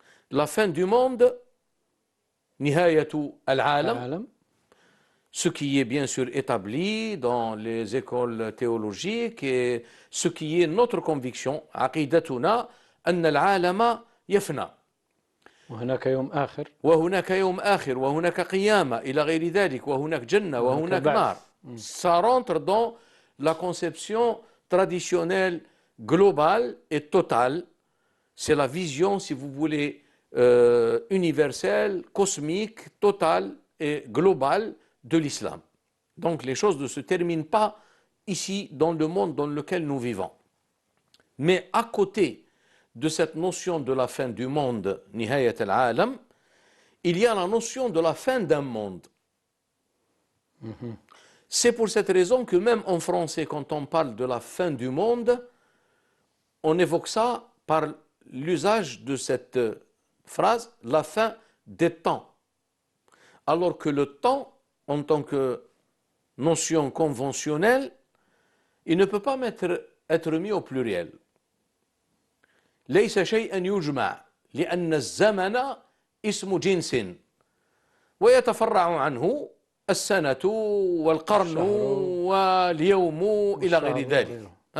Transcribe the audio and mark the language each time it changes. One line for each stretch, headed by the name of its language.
French: La fin du monde,
Arabic: nihayatu al-alam,
French: ce qui est bien sûr établi dans les écoles théologiques et ce qui est notre conviction,
Arabic: aqidatuna, anna al-alama yafna. وهناك يوم آخر وهناك يوم آخر وهناك قيامة إلى غير ذلك وهناك جنة وهناك نار.
French: Ça rentre dans la conception traditionnelle, globale et totale. C'est la vision, si vous voulez, universelle, cosmique, totale et globale de l'islam. Donc les choses ne se terminent pas ici dans le monde dans lequel nous vivons. Mais à côté de cette notion de la fin du monde,
Arabic: nihayat al-alam,
French: il y a la notion de la fin d'un monde. C'est pour cette raison que même en français, quand on parle de la fin du monde, on évoque ça par l'usage de cette phrase, la fin des temps. Alors que le temps, en tant que notion conventionnelle, il ne peut pas être mis au pluriel.
Arabic: ليس شيئا يجمع لأن الزمن اسم جنس ويتفرع عنه السنة والقرن واليوم إلى غير ذلك.